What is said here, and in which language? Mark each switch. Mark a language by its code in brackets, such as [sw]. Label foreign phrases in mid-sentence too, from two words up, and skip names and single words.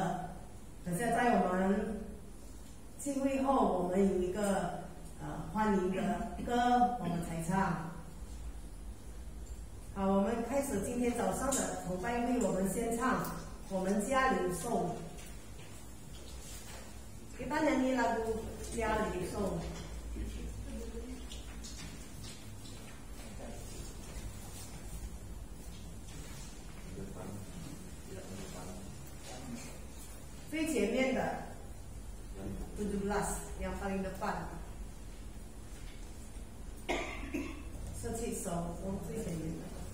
[zh] 等下在我们聚会后，我们有一个欢迎的歌，我们才唱。好，我们开始今天早上的崇拜会，我们先唱我们家里颂。 [ms] Kita nyanyi lagu Jali Song. [zh] 最前面的 [ms] 17 yang paling depan. [zh] 17 首，我们最前面的。